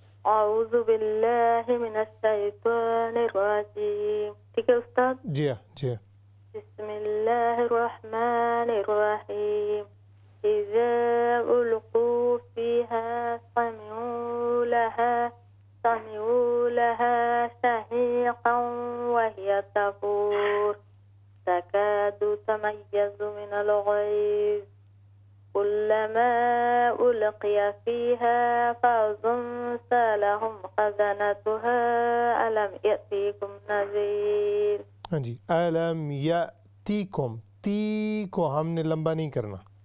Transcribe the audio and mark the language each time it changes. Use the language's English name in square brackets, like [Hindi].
[Arabic] اعوذ باللہ من الشیطان الرجیم. [Urdu] ٹھیک ہے استاد؟ جی ہاں جی ہاں. [Arabic] بسم اللہ الرحمن الرحیم. اذا القوا فیہا سمعوا لہا سمعوا لها شهيقا وهي تفور تكاد تميز من الغيظ كلما ألقي فيها فوج سألهم خزنتها ألم يأتيكم نذير. [Urdu] ہاں جی، [Arabic] ألم يأتيكم، [Urdu] تی کو ہم نے لمبا نہیں کرنا.